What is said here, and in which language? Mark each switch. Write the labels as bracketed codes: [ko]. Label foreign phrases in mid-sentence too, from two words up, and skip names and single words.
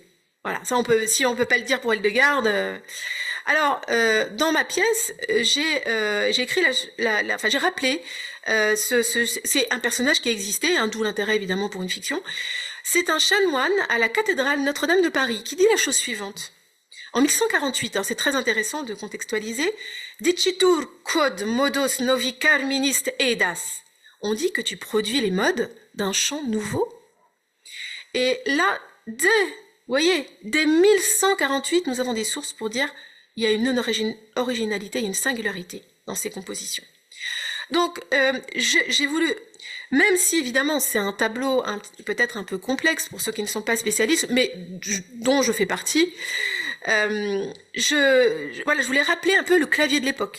[fr] Voilà, ça si on peut pas le dire pour Hildegard. Alors, dans ma pièce, j'ai écrit j'ai rappelé c'est un personnage qui existait, hein, d'où l'intérêt évidemment pour une fiction. C'est un chanoine à la cathédrale Notre-Dame de Paris qui dit la chose suivante. En 1148, c'est très intéressant de contextualiser, [la] Dicitur quod modos novi carminist edas. [fr] On dit que tu produis les modes d'un chant nouveau. Et là, dès 1148, nous avons des sources pour dire il y a une originalité, une singularité dans ces compositions. Donc, j'ai voulu, même si évidemment c'est un tableau peut-être un peu complexe pour ceux qui ne sont pas spécialistes, mais dont je fais partie, je voulais rappeler un peu le clavier de l'époque.